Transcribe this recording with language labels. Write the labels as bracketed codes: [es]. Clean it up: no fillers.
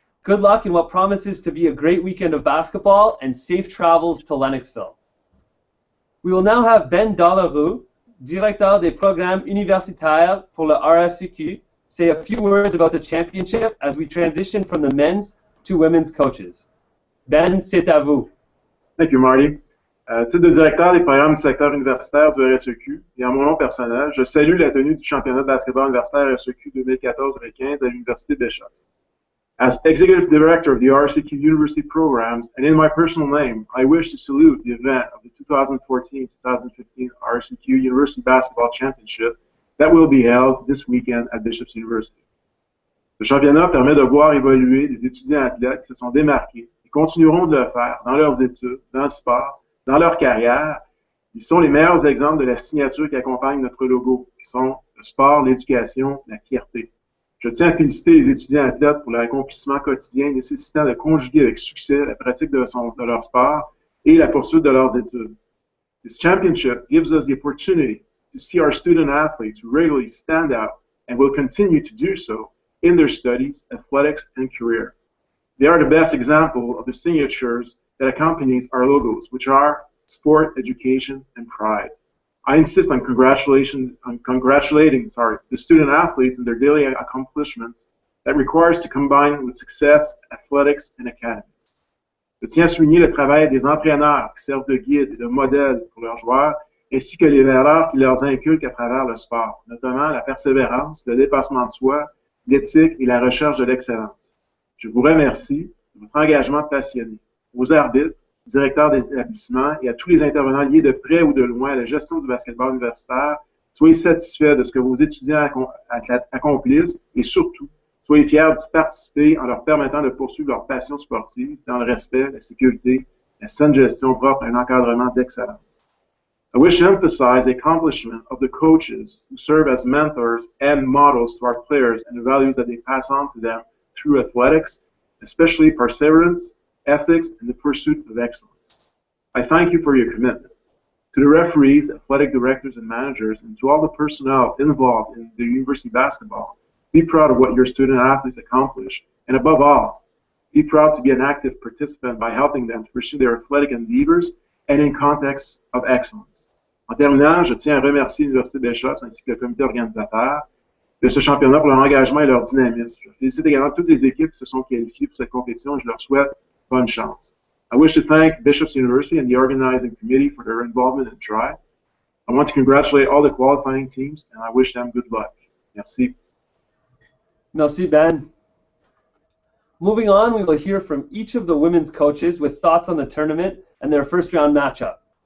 [en] Good luck in what promises to be a great weekend of basketball, and safe travels to Lennoxville. We will now have Ben Dollarou, [fr] Directeur des Programmes Universitaires pour le [en] RSEQ, say a few words about the championship as we transition from the men's to women's coaches. [fr] Ben, c'est à vous. [en] Thank you, Marty. [fr] Titre de directeur des programmes du secteur universitaire du RSEQ, et en mon nom personnel, je salue la tenue du championnat de basketball universitaire RSEQ 2014-2015 à l'Université Bishop. [en] As Executive Director of the RSEQ University Programs, and in my personal name, I wish to salute the event of the 2014-2015 RSEQ University Basketball Championship that will be held this weekend at Bishop's University. [fr] Le championnat permet de voir évoluer des étudiants athlètes qui se sont démarqués et continueront de le faire dans leurs études, dans le sport, dans leur carrière. Ils sont les meilleurs exemples de la signature qui accompagne notre logo, qui sont le sport, l'éducation, la fierté. Je tiens à féliciter les étudiants athlètes pour leur accomplissement quotidien nécessitant de conjuguer avec succès la pratique de leur sport et la poursuite de leurs études. [en] This championship gives us the opportunity to see our student athletes regularly stand out and will continue to do so in their studies, athletics, and career. They are the best example of the signatures that accompanies our logos, which are sport, education, and pride. I insist on congratulating the student athletes and their daily accomplishments that requires to combine with success, athletics, and academics. [fr] Je tiens à souligner le travail des entraîneurs qui servent de guide et de modèle pour leurs joueurs, ainsi que les valeurs qui leur inculquent à travers le sport, notamment la persévérance, le dépassement de soi, l'éthique et la recherche de l'excellence. Je vous remercie de votre engagement passionné. Aux arbitres, directeurs d'établissement et à tous les intervenants liés de près ou de loin à la gestion du basketball universitaire, soyez satisfaits de ce que vos étudiants accomplissent et surtout, soyez fiers d'y participer en leur permettant de poursuivre leur passion sportive dans le respect, la sécurité, la saine gestion propre à un encadrement d'excellence. [en] I wish to emphasize the accomplishment of the coaches who serve as mentors and models to our players and the values that they pass on to them through athletics, especially perseverance, ethics, and the pursuit of excellence. I thank you for your commitment. To the referees, athletic directors, and managers, and to all the personnel involved in the university basketball, be proud of what your student athletes accomplish, and above all, be proud to be an active participant by helping them to pursue their athletic endeavors and in contexts of excellence. [fr] En terminant, je tiens à remercier l'Université Bishop ainsi que le comité organisateur de ce championnat pour leur engagement et leur dynamisme. Je félicite également toutes les équipes qui se sont qualifiées pour cette compétition et je leur souhaite bonne chance. [en] I wish to thank Bishop's University and the organizing committee for their involvement and drive. I want to congratulate all the qualifying teams and I wish them good luck. [fr] Merci. Merci, Ben. [en] Moving on, we will hear from each of the women's coaches with thoughts on the tournament and their first round matchup.